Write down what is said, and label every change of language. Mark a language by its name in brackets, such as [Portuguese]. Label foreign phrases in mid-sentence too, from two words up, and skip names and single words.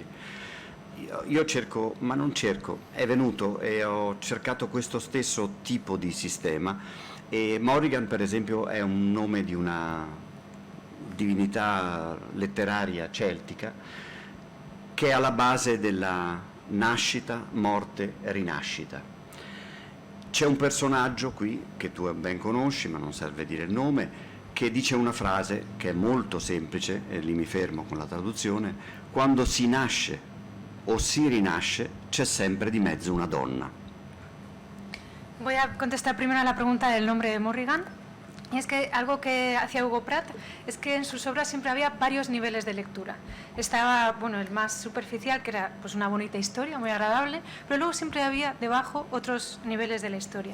[Italian] Io cerco, ma non cerco, è venuto e ho cercato questo stesso tipo di sistema E Morrigan, per esempio, è un nome di una divinità letteraria celtica che è alla base della nascita, morte e rinascita. C'è un personaggio qui, che tu ben conosci, ma non serve dire il nome, che dice una frase che è molto semplice, e lì mi fermo con la traduzione: quando si nasce o si rinasce c'è sempre di mezzo una donna. [Spanish] Voy a contestar primero a la pregunta del nombre de Morrigan. Y es que algo que hacía Hugo Pratt es que en sus obras siempre había varios niveles de lectura. Estaba, bueno, el más superficial, que era pues una bonita historia, muy agradable, pero luego siempre había debajo otros niveles de la historia.